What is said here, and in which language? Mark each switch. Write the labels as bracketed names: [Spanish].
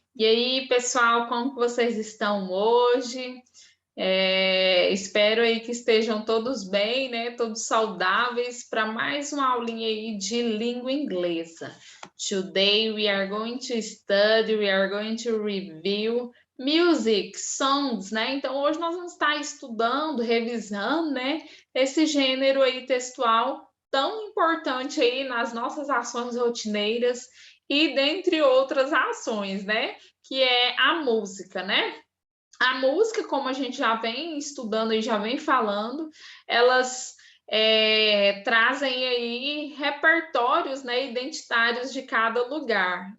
[Portuguese] E aí, pessoal, como que vocês estão hoje? Espero aí que estejam todos bem, né? Todos saudáveis para mais uma aulinha aí de língua inglesa. [English] Today we are going to study, we are going to review music, songs, né? [Portuguese] Então hoje nós vamos estar estudando, revisando, né? Esse gênero aí textual tão importante aí nas nossas ações rotineiras e dentre outras ações, né? Que é a música, né? A música, como a gente já vem estudando e já vem falando, elas trazem aí repertórios, né, identitários de cada lugar.